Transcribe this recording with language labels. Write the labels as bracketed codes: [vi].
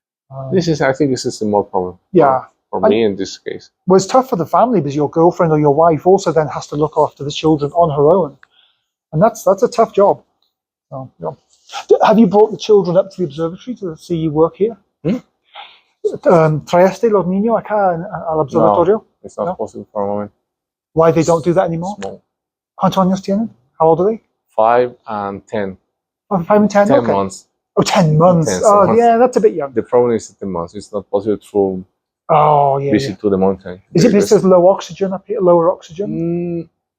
[en] I think this is the more problem. Yeah. For me in this case. Well, it's tough for the family because your girlfriend or your wife also then has to look after the children on her own. And that's a tough job. So, yeah. Have you brought the children up to the observatory to see you work here? [es] ¿Traeste los niños acá al observatorio? [en] No, it's not possible for a moment. Why they don't do that anymore? Small. [es] ¿Cuántos años tienen? [en] How old are they? 5 and 10. Oh, 5 and 10? 10 okay. months. Oh, 10 months. 10 oh, months. Yeah, that's a bit young. The problem is 10 months. It's not possible to visit to the mountain. Is it because there's low oxygen up here, lower oxygen?